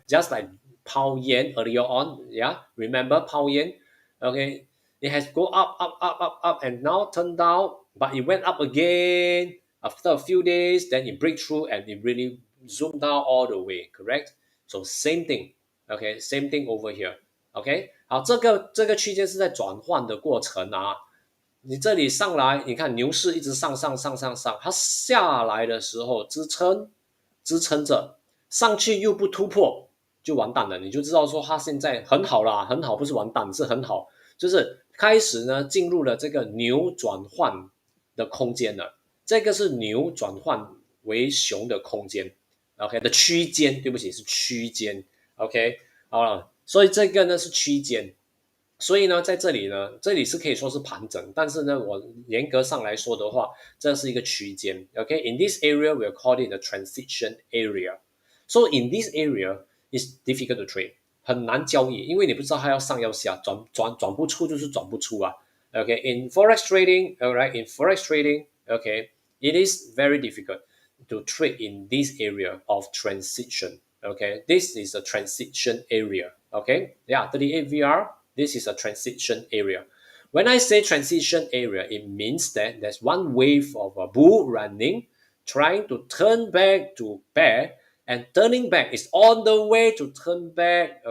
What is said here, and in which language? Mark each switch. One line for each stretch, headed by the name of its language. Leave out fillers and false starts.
English: Just like Pao Yen earlier on. Yeah, remember Pao Yen? Okay, it has go up, and now turned down, but it went up again after a few days. Then it break through and it really zoom down all the way, correct? So same thing, okay, same thing over here, okay.
Chinese: 好，这个区间是在转换的过程啊。你这里上来，你看牛市一直上，它下来的时候支撑着，上去又不突破，就完蛋了。你就知道说它现在很好啦，很好，不是完蛋，是很好，就是开始呢进入了这个牛转换的空间了。这个是牛转换为熊的空间 ，OK 的区间，对不起是区间 ，OK 好了，所以这个呢是区间，所以呢在这里呢，这里是可以说是盘整，但是呢我严格上来说的话，这是一个区间 ，OK
English: in this area we'll call it the transition area，so in this area it's difficult to trade，
Chinese: 很难交易，因为你不知道它要上要下，转不出就是转不出啊。
English: Okay, in forex trading, alright, in forex trading, okay, it is very difficult to trade in this area of transition. Okay, this is a transition area. Okay, yeah, 38 VR. This is a transition area. When I say transition area, it means that there's one wave of a bull running, trying to turn back to bear, and turning back is on the way to turn back.